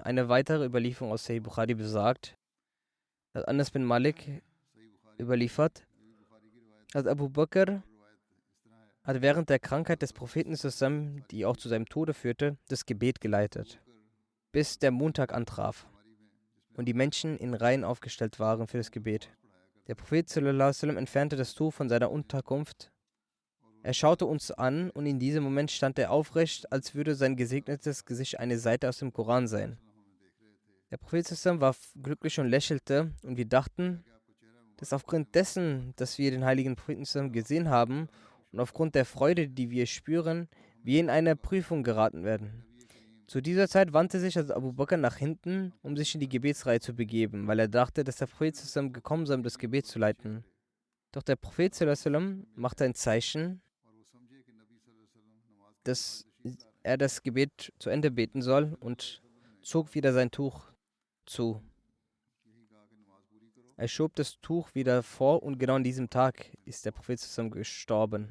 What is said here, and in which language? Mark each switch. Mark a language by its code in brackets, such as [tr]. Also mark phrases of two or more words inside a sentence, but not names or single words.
[de] Eine weitere Überlieferung aus Sahih Bukhari besagt, dass Anas bin Malik überliefert, dass Abu Bakr hat während der Krankheit des Propheten zusammen, die auch zu seinem Tode führte, das Gebet geleitet, bis der Montag antraf und die Menschen in Reihen aufgestellt waren für das Gebet. Der Prophet [ar] صلى الله عليه وسلم [de] entfernte das Tuch von seiner Unterkunft. Er schaute uns an und in diesem Moment stand er aufrecht, als würde sein gesegnetes Gesicht eine Seite aus dem Koran sein. Der Prophet [ar] صلى الله عليه وسلم [de] war glücklich und lächelte und wir dachten, dass aufgrund dessen, dass wir den heiligen Propheten [ar] صلى الله عليه وسلم [de] gesehen haben und aufgrund der Freude, die wir spüren, wir in eine Prüfung geraten werden. Zu dieser Zeit wandte sich also Abu Bakr nach hinten, um sich in die Gebetsreihe zu begeben, weil er dachte, dass der Prophet [ar] صلى الله عليه وسلم [de] gekommen sei, um das Gebet zu leiten. Doch der Prophet [ar] صلى الله عليه وسلم [de] machte ein Zeichen, dass er das Gebet zu Ende beten soll und zog wieder sein Tuch zu. Er schob das Tuch wieder vor und genau an diesem Tag ist der Prophet zusammen gestorben.